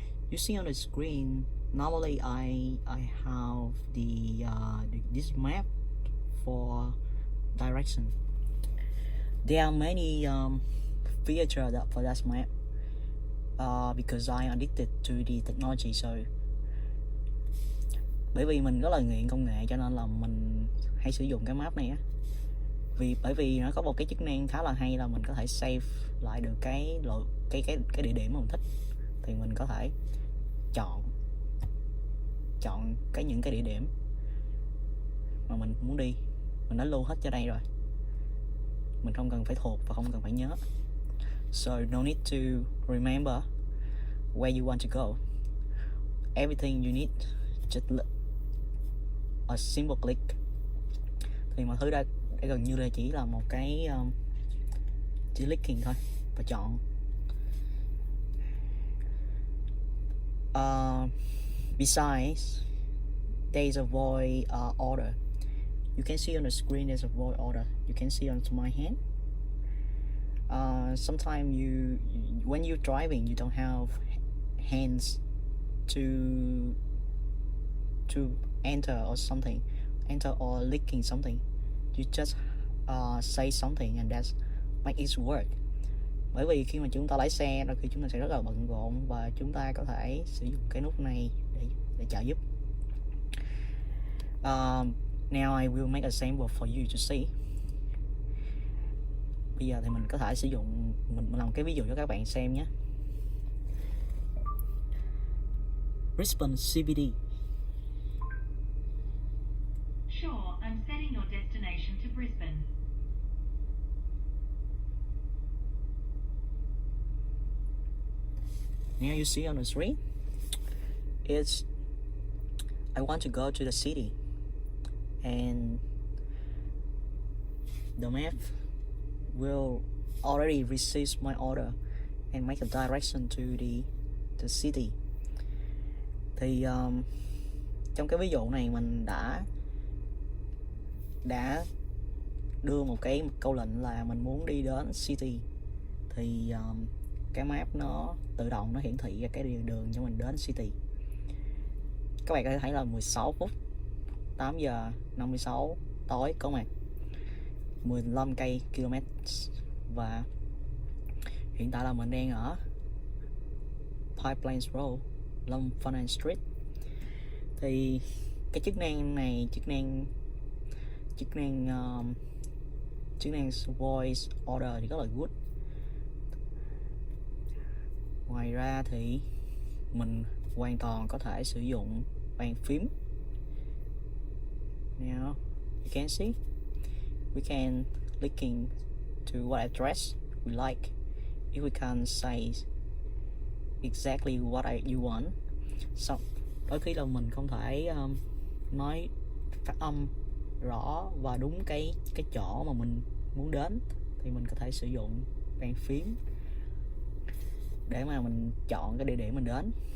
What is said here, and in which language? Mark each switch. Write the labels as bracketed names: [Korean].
[English] You see on the screen. Normally, I have this map for direction. There are many features for that map because I addicted to the technology. [Vietnamese] So bởi vì mình rất là nghiện công nghệ cho nên là mình hay sử dụng cái map này á. Bởi vì nó có một cái chức năng khá là hay là mình có thể save lại được cái địa điểm mà mình thích, thì mình có thể chọn những cái địa điểm mà mình muốn đi, mình đã lưu hết cho đây rồi, mình không cần phải thuộc và không cần phải nhớ. [English] So no need to remember where you want to go. Everything you need just a simple click. [Vietnamese] Thì mọi thứ đây gần như là chỉ là một cái chỉ clicking thôi và chọn. [English] Besides, there's a void order. You can see on the screen there's a void order. You can see onto my hand. Sometimes when you're driving, you don't have hands to enter or licking something. You just say something and that's make it work. [Vietnamese] Bởi vì khi mà chúng ta lái xe đôi khi chúng ta sẽ rất là bận rộn và chúng ta có thể sử dụng cái nút này để trợ giúp. [English] Now I will make a sample for you to see. [Vietnamese] Bây giờ thì mình có thể sử dụng, mình làm cái ví dụ cho các bạn xem nhé. [English] Brisbane CBD. Sure, I'm setting your destination to Brisbane. Now you see on the screen, it's I want to go to the city, and the map will already receive my order and make a direction to the city. [Vietnamese] Thì trong cái ví dụ này mình đã đưa một cái câu lệnh là mình muốn đi đến city, thì cái map nó tự động nó hiển thị ra cái đường cho mình đến city. Các bạn có thể thấy là 16 phút 8 giờ 56 tối có mặt 15 cây km, và hiện tại là mình đang ở Pipeline Road, Long Funan Street. Thì cái chức năng này, chức năng voice order thì rất là good. Ngoài ra thì mình hoàn toàn có thể sử dụng bàn phím. [English] Now you can see we can clicking to what address we like. If we can say exactly what you want, [Vietnamese] so đôi khi là mình không thể nói phát âm rõ và đúng cái chỗ mà mình muốn đến, thì mình có thể sử dụng bàn phím để mà mình chọn cái địa điểm mình đến.